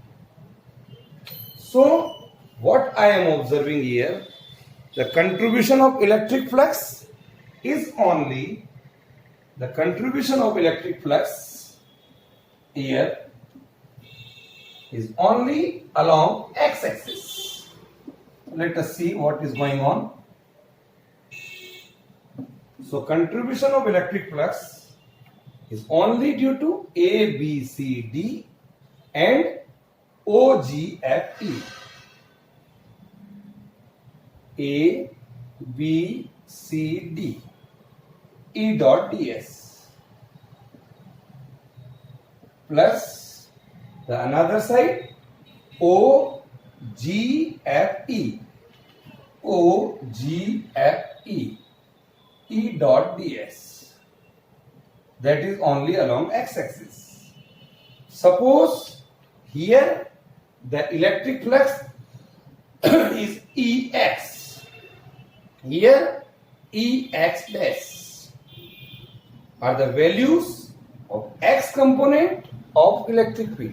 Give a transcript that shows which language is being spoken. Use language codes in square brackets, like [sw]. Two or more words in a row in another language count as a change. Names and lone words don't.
[en] So what I am observing here, the contribution of electric flux is only here is only along x-axis. Let us see what is going on. So contribution of electric flux is only due to A, B, C, D and O, G, F, E. A, B, C, D. E dot ds plus the another side O, G, F, E. O, G, F, E. E dot ds. That is only along x-axis. Suppose here the electric flux is Ex. Here Ex dash are the values of x component of electric field.